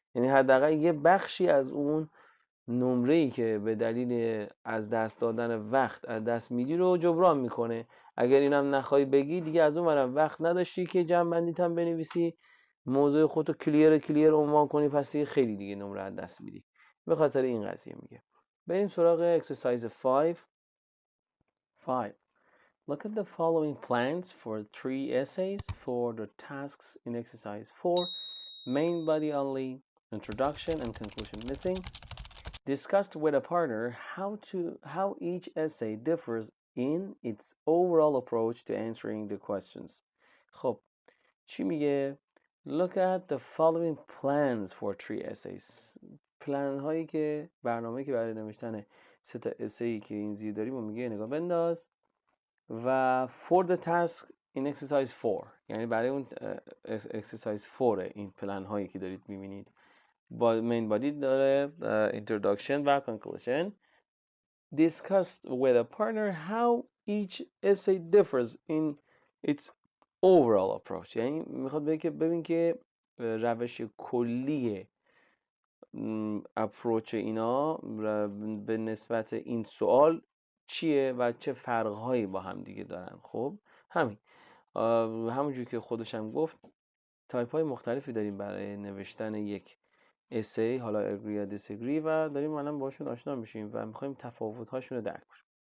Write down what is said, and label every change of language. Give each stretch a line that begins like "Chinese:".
Persian: یعنی حداقل یه بخشی از اون نمره‌ای که به دلیل از دست دادن وقت از دست میدی رو جبران میکنه. اگر اینم نخوای بگی دیگه از اون ورم وقت نداشتی که جمع بندیت هم بنویسی، موضوع خودتو کلیر عنوان کنی، پس دیگه خیلی دیگه نمره از دست میدی. به خاطر این قضیه میگه. بریم سراغ exercise 5.
English: Look at the following plans for 3 essays for the tasks in exercise 4. Main body only, introduction and conclusion missing. Discussed with a partner how each essay differs in its overall approach to answering the questions.
Persian: خب چی میگه؟
English: Look at the following plans for 3 essays.
Persian: پلان هایی که برنامه‌ای که برای نوشتن 3 تا اسایی که این زیر داریم و میگه نگاه بنداز. و
English: for the task in exercise 4
Persian: یعنی برای اون exercise 4 این پلان هایی که دارید میبینید با main body داره introduction و conclusion.
English: Discussed with a partner how each essay differs in its overall approach.
Persian: یعنی میخواد بگه که ببین که روش کلی اپروچ اینا به نسبت این سوال چیه و چه فرقهایی با هم دیگه دارن. خب همونجور که خودش هم گفت تایپ های مختلفی داریم برای نوشتن یک essay، حالا agree یا disagree، و داریم الان باشون آشنا میشیم و میخوایم تفاوت هاشون رو درک کنیم.